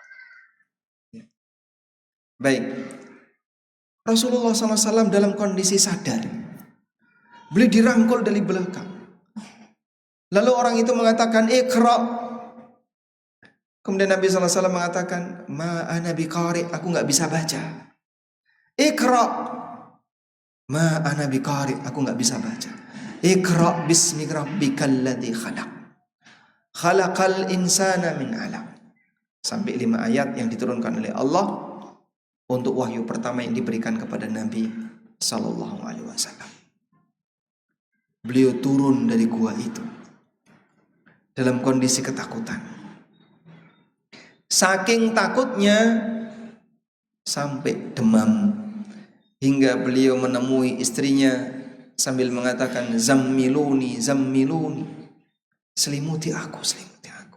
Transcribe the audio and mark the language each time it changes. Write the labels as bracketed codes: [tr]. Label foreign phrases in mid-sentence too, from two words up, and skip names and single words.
[id] Baik, Rasulullah SAW dalam kondisi sadar, beliau dirangkul dari belakang. Lalu orang itu mengatakan, Iqra. Kemudian Nabi SAW mengatakan, [ar] Ma ana biqari, [id] aku nggak bisa baca. [ar] Iqra. Ma ana biqari, [id] aku nggak bisa baca. [ar] Iqra bismi rabbikal ladzi khalaq. Khalaqal insana min 'alaq. [id] Sampai 5 ayat yang diturunkan oleh Allah untuk wahyu pertama yang diberikan kepada Nabi [ar] Sallallahu Alaihi Wasallam. [id] Beliau turun dari gua itu dalam kondisi ketakutan. Saking takutnya sampai demam, hingga beliau menemui istrinya sambil mengatakan, [ar] Zammiluni, zammiluni, [id] selimuti aku, selimuti aku.